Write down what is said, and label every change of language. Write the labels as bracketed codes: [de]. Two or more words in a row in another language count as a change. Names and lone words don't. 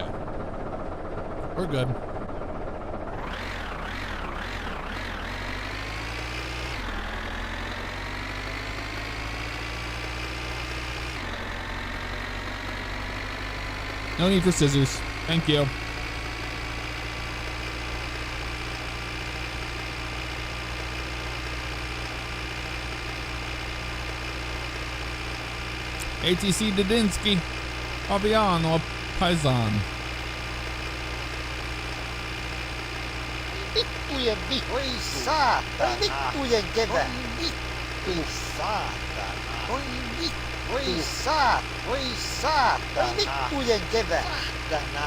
[en] We're good. No need for scissors. Thank you. ATC Didinsky. Favignano Paisan. [fi] Vittujen vittu. Oi saatana. Oi vittujen kevät. Oi saatana. Oi vittu. Oi saat. Oi saatana. Oi vittujen kevät. Saatana.